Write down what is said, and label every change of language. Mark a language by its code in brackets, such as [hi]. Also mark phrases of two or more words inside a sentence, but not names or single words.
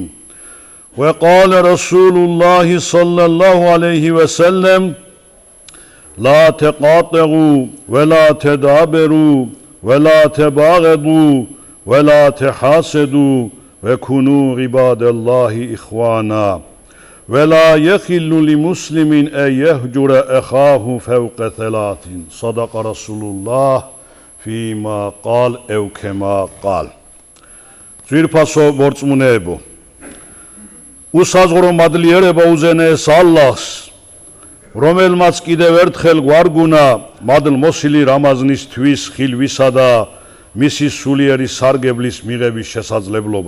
[ar] وقال رسول الله صلى الله عليه وسلم: لا تقاطعوا ولا تدابروا ولا تباغضوا ولا تحاسدوا وَكُنُوا عِبَادَ اللّٰهِ إِخْوَانًا وَلَا يَخِلُّ لِمُسْلِمٍ اَنْ يَهْجُرَ أَخَاهُ فَوْقَ ثَلَاثٍ. صَدَقَ رَسُولُ اللّٰهِ فِي مَا قَالَ اَوْ كَمَا قَالَ. [ka] Ძვირფასო მორწმუნეებო, უსაზღვრო მადლიერება უზენაეს ალლაჰს, რომელმაც კიდევ ერთხელ გვარგუნა მადლმოსილი რამაზნის თვის ხილვისა და მისი სულიერი სარგებლის მიღების შესაძლებლობა.